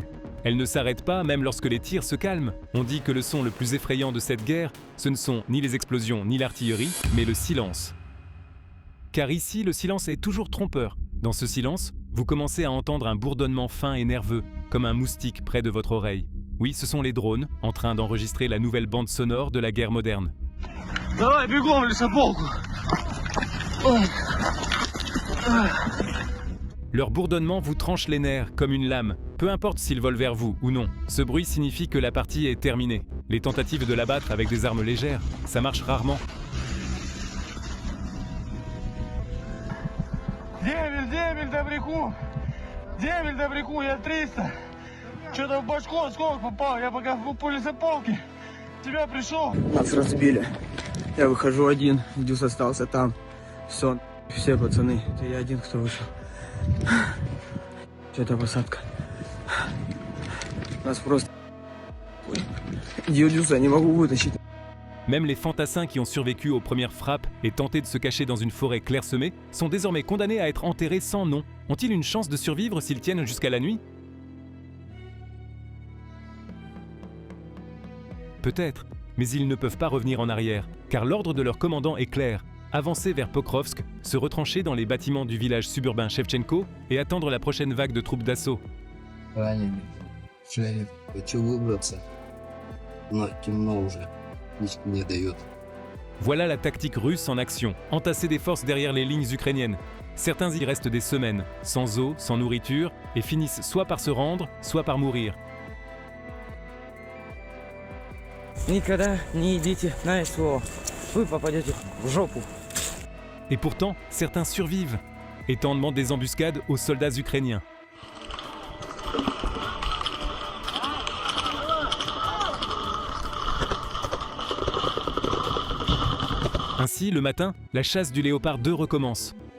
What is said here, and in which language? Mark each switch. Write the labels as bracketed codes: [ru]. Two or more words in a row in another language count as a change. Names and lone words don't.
[fr] Elle ne s'arrête pas même lorsque les tirs se calment. On dit que le son le plus effrayant de cette guerre, ce ne sont ni les explosions ni l'artillerie, mais le silence. Car ici, le silence est toujours trompeur. Dans ce silence, vous commencez à entendre un bourdonnement fin et nerveux, comme un moustique près de votre oreille. Oui, ce sont les drones, en train d'enregistrer la nouvelle bande sonore de la guerre moderne. [ru] Давай, бегом в лесополку. [fr] Leur bourdonnement vous tranche les nerfs comme une lame, peu importe s'ils volent vers vous ou non. Ce bruit signifie que la partie est terminée. Les tentatives de l'abattre avec des armes légères, ça marche rarement. [ru] Демель, добряку. Демель, добряку, я 300. Что-то в башку осколок попал, я пока по лесополке. Тебя пришел. Нас разбили. Я выхожу один, Дюс остался там. Все пацаны, это я один, кто вышел. Это посадка. Нас просто... Дюса не могу вытащить. [fr] Même les fantassins qui ont survécu aux premières frappes et tenté de se cacher dans une forêt clairsemée sont désormais condamnés à être enterrés sans nom. Ont-ils une chance de survivre s'ils tiennent jusqu'à la nuit ? Peut-être, mais ils ne peuvent pas revenir en arrière, car l'ordre de leur commandant est clair. Avancer vers Pokrovsk, se retrancher dans les bâtiments du village suburbain Shevchenko et attendre la prochaine vague de troupes d'assaut. [ru] Раненый. Шериф, хочу выбраться. Но темно уже. Никто не дает. [fr] Voilà la tactique russe en action, entasser des forces derrière les lignes ukrainiennes. Certains y restent des semaines, sans eau, sans nourriture, et finissent soit par se rendre, soit par mourir. [ru] Никогда не идите на СВО. Вы попадете в жопу. [fr] Et pourtant, certains survivent. et tentent des embuscades aux soldats ukrainiens. Ainsi, le matin, la chasse du Léopard 2 recommence.